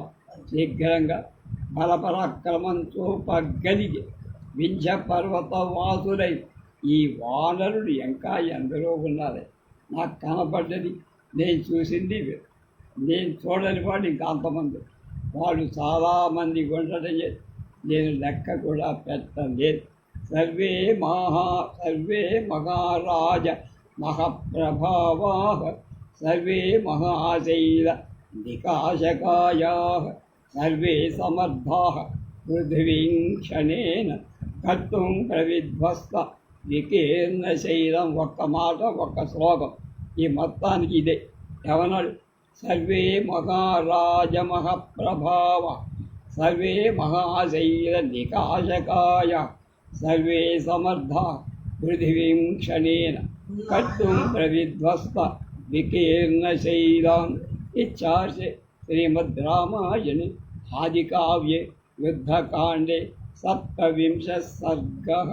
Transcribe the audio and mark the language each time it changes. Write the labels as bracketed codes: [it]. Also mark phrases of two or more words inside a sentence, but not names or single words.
[te] శీఘ్రంగా బలపరాక్రమం చూపగలిగే వింధ్య పర్వతవాసులై ఈ వానరుడు ఇంకా ఎందరో ఉన్నారు. నాకు కనపడ్డది, నేను చూసింది, నేను చూడని వాడు ఇంకా అంతమంది. వాళ్ళు చాలామంది ఉండటం చేసి నేను లెక్క కూడా పెట్టలేదు. [sa] సర్వే మహారాజ महप्रभावाः सर्वे महाशैलनिकाशकायाः सर्वे समर्थाः पृथिवीं क्षणेन कर्तुं प्रविध्वस्त వికీర్ణశైలం [te] ఒక్క మాట ఒక్క శ్లోకం ఈ మొత్తానికి ఇదే ఏమన్నాడు [sa] సర్వే మహారాజమహప్రభావ సర్వే మహాశైల నికాశకాయ సర్వే సమర్థ పృథివీం క్షణేన కర్తుం ప్రవిధ్వస్త వికీర్ణశైలం ఇచ్చార్షే శ్రీమద్ రామాయణే ఆదికావ్యే యుద్ధకాండే సప్తవింశ సర్గః.